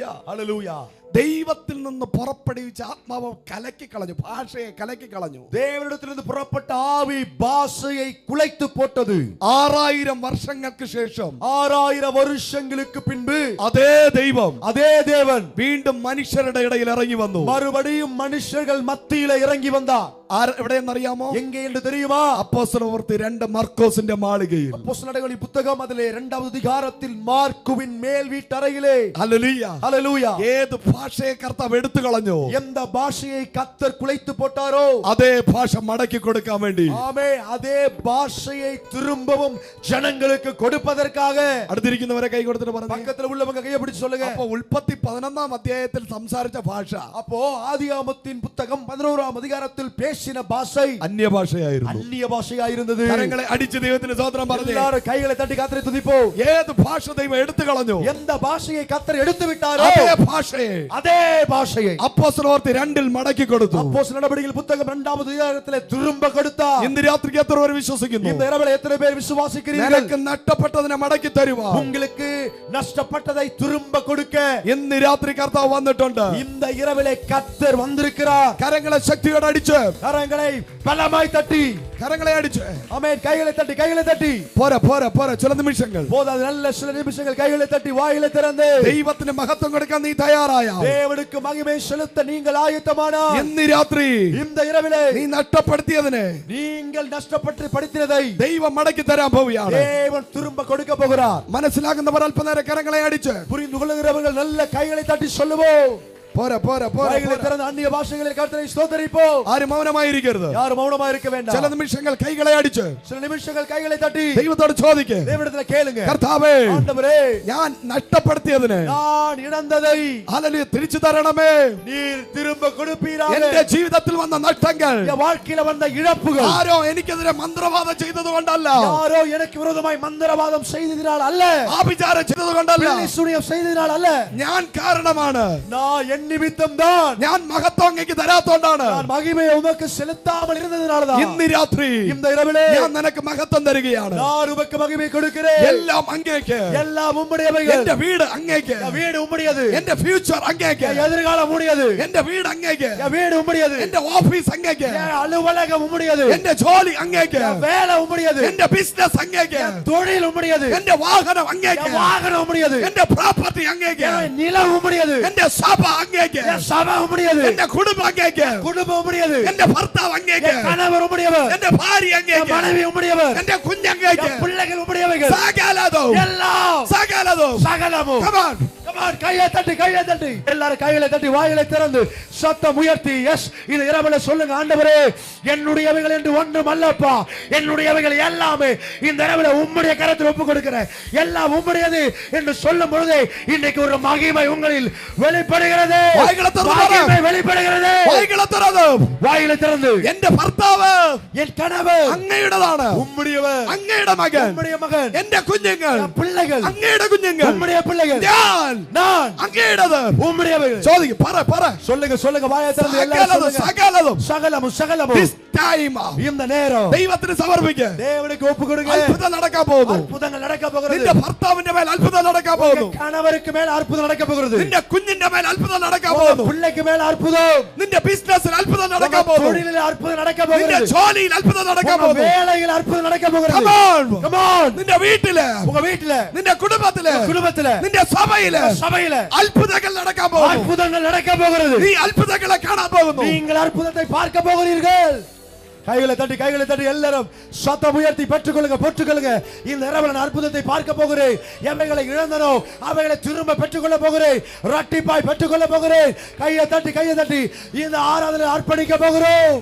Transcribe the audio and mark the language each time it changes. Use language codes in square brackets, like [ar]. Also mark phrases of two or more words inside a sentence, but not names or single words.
[ta] ஹalleluya. [ml] ദൈവത്തിൽ നിന്ന് പുറപ്പെടുവിച്ച ആത്മാവ് കലക്കി കളഞ്ഞു, ഭാഷയെ കലക്കി കളഞ്ഞു. [ta] தேவனிடத்திலிருந்து புறப்பட்ட ஆவி பாஷையை குலைத்து போட்டது. [ml] 6000 വർഷങ്ങൾക്ക് ശേഷം [ta] 6000 வருஷங்களுக்கு பின்பு [ml] അതേ ദൈവം [ta] அதே தேவன் [ml] വീണ്ടും മനുഷ്യരുടെ ഇടയിൽ ഇറങ്ങി വന്നു. [ta] மறுபடியும் மனுஷர்கள் மத்தியில இறங்கி வந்தார். [ml] എവിടെയെന്നറിയാമോ? [ta] எங்கே என்று தெரியுமா? [ml] അപ്പോസ്തലപ്രവൃത്തി 2 മർക്കോസിന്റെ മാളികയിൽ. [ta] அப்போஸ்தலர்களின் புத்தகம் அதிலே 2வது அதிகாரத்தில் மார்க்குவின் மேல் வீட்டறையிலே. [ml] ഹല്ലേലൂയ. [ta] ஹalleluya. [ml] ഏത് ഭാഷയെ കർത്താവ് എടുത്തു കളഞ്ഞു, [ta] எந்த பாஷையை கர்த்தர் குலைத்து போட்டாரோ [ml] അതേ ഭാഷ മടക്കി കൊടുക്കാൻ വേണ്ടി [ta] ஆமே அதே பாஷையை திரும்பவும் ஜனங்களுக்கு கொடுப்பதற்காக. [ml] അടുത്തിരിക്കുന്നവരെ കൈ കൊടുത്തിട്ട് പറഞ്ഞു, [ta] பக்கத்துல உள்ளவங்க கையை பிடிச்சு சொல்லுங்க, [ml] അപ്പൊ ഉൽപ്പത്തി 11-ാം അധ്യായത്തിൽ സംസാരിച്ച ഭാഷ, [ta] அப்போ ஆதியாகமத்தின் புத்தகம் 11ஆம் அதிகாரத்தில் பேசின பேசின பாஷை [ml] അന്യഭാഷയായിരുന്നു. [ta] அந்நிய பாஷையாயிருந்தது. [ml] കരങ്ങളെ അടിച്ച് ദൈവത്തിന് സ്തോത്രം പറഞ്ഞു. [ta] எல்லாரும் கைகளை தட்டி கர்த்தரை துதிப்போம். [ml] ഏത് ഭാഷ ദൈവം എടുത്തു കളഞ്ഞു, [ta] எந்த பாஷையை கர்த்தர் எடுத்து விட்டாரோ [ml] അതേ ഭാഷയെ [ta] அதே பாஷையை [ml] അപ്പോസ്തലപ്രവൃത്തി 2 മടക്കി കൊടുത്തു. [ta] அப்போஸ்தலர் நடபடிகள் புத்தகம் 2வது அதிகாரத்திலே திரும்ப கொடுத்தார். [ml] ഇന്ന് രാത്രിക്ക് എത്ര പേർ വിശ്വസിക്കുന്നു? [ta] இந்த இரவில் எத்தனை பேர் விசுவாசிக்கிறீர்கள்? [ml] നിനക്ക് നഷ്ടപ്പെട്ടതിനെ മടക്കി തരുവാൻ [ta] உங்களுக்கு நஷ்டப்பட்டதை திரும்ப கொடுக்க [ml] ഇന്ന് രാത്രി കർത്താവ് വന്നിട്ടുണ്ട്. [ta] இந்த இரவிலே கர்த்தர் வந்திருக்கிறார். [ml] കരങ്ങളെ ശക്തിയോടെ അടിച്ച്, [ta] கரங்களை பலமாய் தட்டி, [ml] കരങ്ങളെ അടിച്ച്, [ta] ஆமென், கைகளை தட்டி, கைகளை தட்டி. [ml] പോരാ പോരാ പോരാ, ചില നിമിഷങ്ങൾ [ta] போதாது, நல்ல சில நிமிஷங்கள் கைகளை தட்டி வாயிலை திறந்து [ml] ദൈവത്തിന് മഹത്വം കൊടുക്കാൻ നീ തയ്യാറായ, [ta] தேவனுக்கு மகிமை செலுத்த நீங்கள் ஆயத்தமானால் [ml] ഇന്ന് രാത്രി [ta] இந்த இரவிலே [ml] നീ നഷ്ടപ്പെടുത്തിയതിനെ [ta] நீங்கள் நஷ்டப்பட்டு படித்ததை [ml] ദൈവം മടക്കി തരാൻ പോവുകയാണ്. [ta] தேவன் திரும்ப கொடுக்க போகிறார். [ml] മനസ്സിലാകുന്നവർ അല്പനേരം കരങ്ങളെ അടിച്ച്, [ta] புரிந்து கொள்ளுகிறவர்கள் நல்ல கைகளை தட்டி சொல்லுவோம். [ml] പോരാ പോരാ പോരാ, [ta] கைகளை திறந்து அந்நிய பாஷைகளில் கர்த்தரை ஸ்தோத்திரிப்போம். [ml] ആരും മൗനമായിരിക്കരുത്. [ta] யாரும் மௌனமா இருக்க வேண்டாம். [ml] ചില നിമിഷങ്ങൾ കൈകളെ അടിച്ച് [ta] சில நிமிஷங்கள் கைகளை தட்டி [ml] ദൈവത്തോട് ചോദിക്ക്, [ta] தேவனிடத்தில் கேளுங்க, [ml] കർത്താവേ, [ta] ஆண்டவரே, [ml] ഞാൻ നഷ്ടപ്പെടുത്തിയതിനെ [ta] நான் இழந்ததை [ml] ഹല്ലേലൂയ തിരിച്ചു തരണമേ. [ta] நீர் திரும்ப கொடுப்பீராக. [ml] എന്റെ ജീവിതത്തിൽ വന്ന നഷ്ടങ്ങൾ [ta] என் வாழ்க்கையில வந்த இழப்புகள் [ml] ആരോ എനിക്കെതിരെ മന്ത്രവാദം ചെയ്തത് കൊണ്ടല്ല, [ta] யாரோ எனக்கு விரோதமாய் மந்திரவாதம் செய்ததினால் அல்ல, [ml] ആഭിചാരം ചെയ്തത് കൊണ്ടല്ല, [ta] பில்லி சூனியம் செய்ததினால் அல்ல, [ml] ഞാൻ കാരണമാണ്. [ta] நான் என் நிமித்தம் தான், [ml] ഞാൻ മഹത്വം അങ്ങേക്ക് തരാത്തോണ്ടാണ്. [ta] நான் மகிமையை உமக்கு செலுத்தாமல் இருந்ததினால தான். [ml] ഇന്ന് രാത്രി [ta] இந்த இரவிலே [ml] ഞാൻ നിനക്ക് മഹത്വം തരികയാണ്. [ta] நான் உமக்கு மகிமை கொடுக்கிறேன். [ml] എല്ലാം അങ്ങേക്ക്, [ta] எல்லாம் உம்முடையவைகள். [ml] എന്റെ വീട് അങ്ങേക്ക്, [ta] என் வீடு உம்முடையது, [ml] എന്റെ ഫ്യൂച്ചർ അങ്ങേക്ക്, [ta] என் எதிர்காலம் உம்முடையது, [ml] എന്റെ വീട് അങ്ങേക്ക്, [ta] என் வீடு உம்முடையது, [ml] എന്റെ ഓഫീസ് അങ്ങേക്ക്, [ta] என் அலுவலகம் உம்முடையது, [ml] എന്റെ ജോലി അങ്ങേക്ക്, [ta] என் வேலை உம்முடையது, [ml] എന്റെ ബിസിനസ് അങ്ങേക്ക്, [ta] என் தொழில் உம்முடையது, [ml] എന്റെ വാഹനം അങ്ങേക്ക്, [ta] என் வாகனம் உம்முடையது, [ml] എന്റെ പ്രോപ്പർട്ടി അങ്ങേക്ക്, [ta] என் நிலம் உம்முடையது, [ml] എന്റെ സഭ അങ്ങേക്ക്, [ta] என் சபை உம்முடையது, [ml] എന്റെ കുടുംബം അങ്ങേക്ക്, [ta] குடும்பம் உம்முடையது, [ml] എന്റെ ഭർത്താവ് അങ്ങേക്ക്, [ta] என் கணவர் உம்முடையவர், [ml] എന്റെ ഭാര്യ [ta] என் [ml] അങ്ങേക്ക്, [ta] மனைவி உம்முடையவர், [ml] എന്റെ കുഞ്ഞങ്ങേക്ക്, [ta] என் பிள்ளைகள் உம்முடையவைகள், [ml] സകലതും [ta] எல்லாம் [ml] സകലതും. [ta] சகலமும். [en] Come on. Come on, [ta] கையை தட்டி, கையை தட்டி, எல்லாரும் கைகளை தட்டி வாயிலை திறந்து சத்தம் உயர்த்தி எஸ் இந்த இரவுல சொல்லுங்க, ஆண்டவரே, என்னுடையவைகள் என்று ஒன்றும் அல்லப்பா, என்னுடையவைகள் எல்லாமே இந்த இரவுல உம்முடைய கரத்தில் ஒப்பு கொடுக்கிறேன், எல்லாம் உம்முடையது என்று சொல்லும் பொழுது இன்னைக்கு ஒரு மகிமை உங்களில் வெளிப்படுகிறது, [ml] വായികളെ തുറന്ന് [ta] மகிமை வெளிப்படுகிறது. [ml] വായികളെ തുറന്ന് [ta] வாயிலை திறந்து [ml] എന്റെ ഭർത്താവ് [ta] என் கணவர் [ml] അങ്ങയുടേതാണ്, [ta] உம்முடையவர், [ml] അങ്ങയുടെ മകൻ, [ta] உம்முடைய மகன், [ml] എന്റെ കുഞ്ഞുങ്ങൾ [ta] என் பிள்ளைகள், [ml] അങ്ങയുടെ കുഞ്ഞുങ്ങൾ, [ta] உம்முடைய பிள்ளைகள், [ml] ഞാൻ അങ്ങയുടേത്. [ta] உம்முடையவைகள். [ml] ചോദിക്ക്, പറ പറ. [ta] சொல்லுங்க, சொல்லுங்க, வாயை திறந்து எல்லாரும் [ml] സകലതും [ta] சொல்லுங்க. [ml] സകലതും [ta] சகலமும் சகலமும் [en] This time [ta] இந்த நேரம் [ml] ദൈവത്തിന് സമർപ്പിക്ക്. [ta] தேவனுக்கு ஒப்பு கொடுங்க. [ml] അത്ഭുതം നടക്കാൻ പോകുന്നു. [ta] அற்புதங்கள் நடக்க போகிறது. [ml] നിന്റെ ഭർത്താവിന്റെ മേൽ അത്ഭുതം നടക്കാൻ പോകുന്നു. [ta] கணவருக்கு மேல் அற்புதம் நடக்க போகிறது. [ml] നിന്റെ കുഞ്ഞിന്റെ മേൽ അത്ഭുതം നടക്കാൻ പോകുന്നു. [ta] பிள்ளைக்கு மேல் அற்புதம். [ml] നിന്റെ ബിസിനസ്സിൽ അത്ഭുതം നടക്കാൻ പോകുന്നു. [ta] தொழிலில் அற்புதம் நடக்க [ml] നിന്റെ [ta] போகிறது. [ml] ജോലിയിൽ അത്ഭുതം നടക്കാൻ പോകുന്നു. [ta] வேலையில் அற்புதம் நடக்க போகிறது. [en] Come on. Come on. [ml] നിന്റെ വീട്ടില്, [ta] உங்க வீட்டில, [ml] നിന്റെ കുടുംബത്തില്, [ta] குடும்பத்தில, [ml] നിന്റെ സഭയില് [ta] சபையில [ml] അത്ഭുതങ്ങൾ നടക്കാൻ പോകുന്നു. [ta] அற்புதங்கள் நடக்க போகிறது. [ml] നീ അത്ഭുതങ്ങളെ കാണാൻ പോകുന്നു. [ta] நீங்கள் அற்புதத்தை பார்க்க போகிறீர்கள். கைகளை தட்டி, கைகளை தட்டி எல்லாரும் சத்தம் உயர்த்தி பெற்றுக்கொள்ளுங்க, பெற்றுக்கொள்ளுங்க. இந்த இரவில் நான் அற்புதத்தை பார்க்க போகிறேன். எவைகளை இழந்தனோ அவைகளை திரும்ப பெற்றுக்கொள்ள போகிறேன், இரட்டிப்பாய் பெற்றுக்கொள்ள போகிறேன். கையை தட்டி, கையை தட்டி இந்த ஆராதனை அர்ப்பணிக்க போகிறோம்.